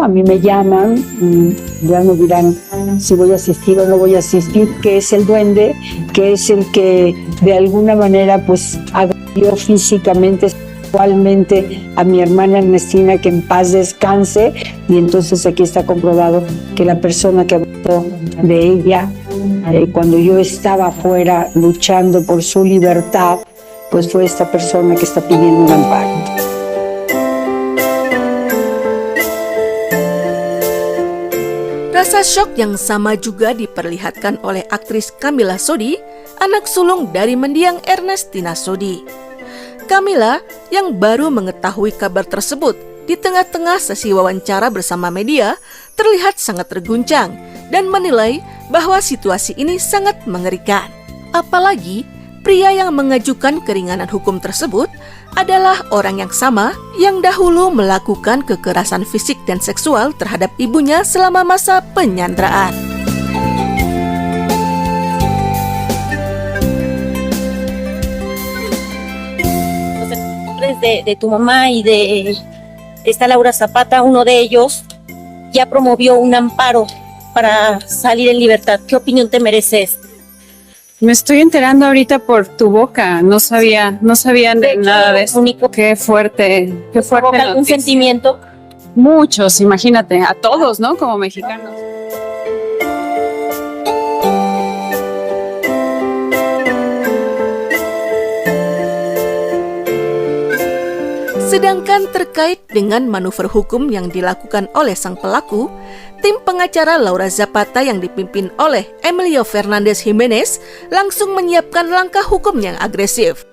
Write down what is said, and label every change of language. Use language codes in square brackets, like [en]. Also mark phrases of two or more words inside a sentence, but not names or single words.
[es] A mí me llaman y ya me dirán si voy a asistir o no voy a asistir, que es el duende, que es el que de alguna manera pues agredió físicamente, sexualmente a mi hermana Ernestina, que en paz descanse, y entonces aquí está comprobado que la persona que abusó de ella cuando yo estaba afuera luchando por su libertad, pues fue esta persona que está pidiendo un amparo. [id] Rasa syok yang sama juga diperlihatkan oleh aktris Camila Sodi, anak sulung dari mendiang Ernestina Sodi. Camila yang baru mengetahui kabar tersebut di tengah-tengah sesi wawancara bersama media terlihat sangat terguncang dan menilai bahwa situasi ini sangat mengerikan. Apalagi pria yang mengajukan keringanan hukum tersebut adalah orang yang sama yang dahulu melakukan kekerasan fisik dan seksual terhadap ibunya selama masa penyanderaan. [es] De tu mamá y de esta Laura Zapata, uno de ellos ya promovió un amparo para salir en libertad. ¿Qué opinión te mereces? Me estoy enterando ahorita por tu boca, no sabía de nada de eso. Único. Qué fuerte ¿Provoca algún noticia. sentimiento? Muchos, imagínate, a todos, ¿no? Como mexicanos. [id] Sedangkan terkait dengan manuver hukum yang dilakukan oleh sang pelaku, tim pengacara Laura Zapata yang dipimpin oleh Emilio Fernandez Jimenez langsung menyiapkan langkah hukum yang agresif.